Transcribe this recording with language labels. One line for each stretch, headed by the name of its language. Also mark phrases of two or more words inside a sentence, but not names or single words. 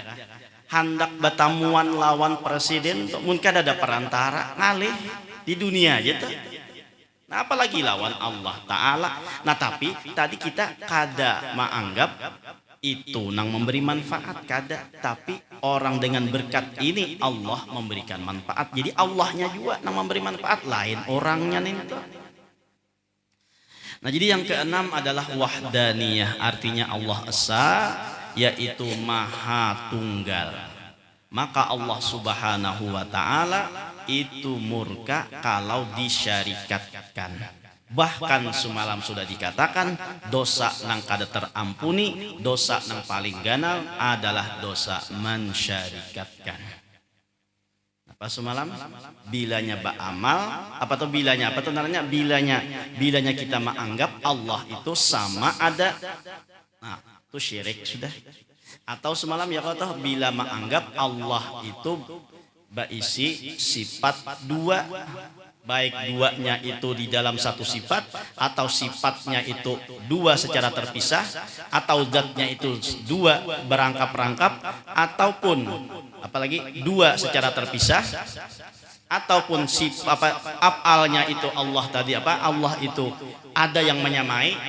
Banjar: Hendak bertamuan lawan presiden tuh mun kada ada perantara ngalih di dunia aja tuh. Nah, apalagi lawan Allah Ta'ala. Nah, tapi tadi kita kada menganggap itu nang memberi manfaat, kada, tapi orang dengan berkat ini Allah memberikan manfaat. Jadi Allahnya juga nang memberi manfaat, lain orangnya nih.
Indonesian: Nah, jadi yang keenam adalah wahdaniyah, artinya Allah Esa, yaitu Maha Tunggal. Maka Allah
Arabic: Subhanahu wa Ta'ala
Indonesian: itu murka kalau disyarikatkan.
Banjar: Bahkan semalam sudah dikatakan dosa nang kada terampuni, dosa nang paling ganal adalah dosa mensyarikatkan.
Indonesian: Apa semalam?
Banjar: Bilanya beramal, apa tuh bilanya? Apa tuh namanya? Bilanya kita menganggap Allah itu sama ada.
Indonesian: Nah, itu syirik sudah. Atau semalam ya kata bila menganggap Allah itu berisi sifat dua, baik duanya itu di dalam satu sifat, atau sifatnya itu dua secara terpisah, atau zatnya itu dua berangkap-rangkap, ataupun apalagi dua secara terpisah, ataupun afalnya itu Allah tadi Allah itu ada yang menyamai.